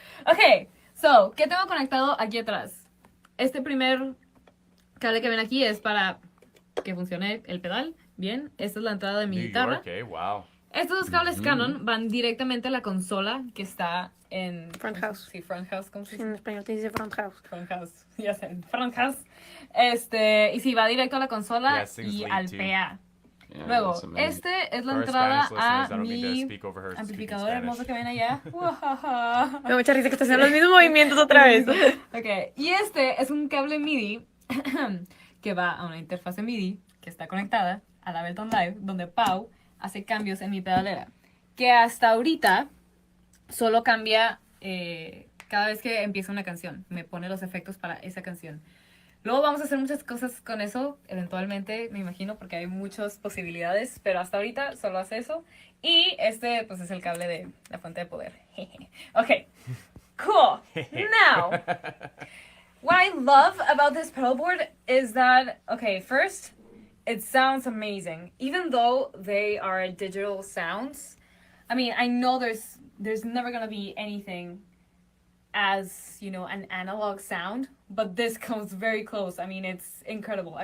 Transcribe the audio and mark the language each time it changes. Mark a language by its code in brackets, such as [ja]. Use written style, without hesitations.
[en] Okay, so, [es] ¿qué tengo conectado aquí atrás? Este primer cable que ven aquí es para que funcione el pedal. Bien, esta es la entrada de mi guitarra. [en] Okay, wow. [es] Estos dos cables Canon van directamente a la consola que está en... [en] Front house. [es] Sí, front house, ¿cómo se dice? En español te dice front house. Front house, ya sé, front house. Y sí, va directo a la consola y al PA. [en] Yeah, [es] Luego, este es la entrada a mi amplificador amplificador hermoso que ven allá. Me da mucha risa que estás haciendo los mismos movimientos otra vez. Ok, y este es un cable MIDI que va a una interfase MIDI que está conectada a la Ableton Live, donde Pau hace cambios en mi pedalera, que hasta ahorita solo cambia cada vez que empieza una canción, me pone los efectos para esa canción. Luego vamos a hacer muchas cosas con eso, eventualmente, me imagino, porque hay muchas posibilidades, pero hasta ahorita solo hace eso. Y este, pues, es el cable de la fuente de poder. [en] Ok, cool. Now, what I love about this pedalboard is that, okay, first, it sounds amazing, even though they are digital sounds. I mean, I know there's never gonna be anything as, you know, an analog sound, but this comes very close. I mean, it's incredible.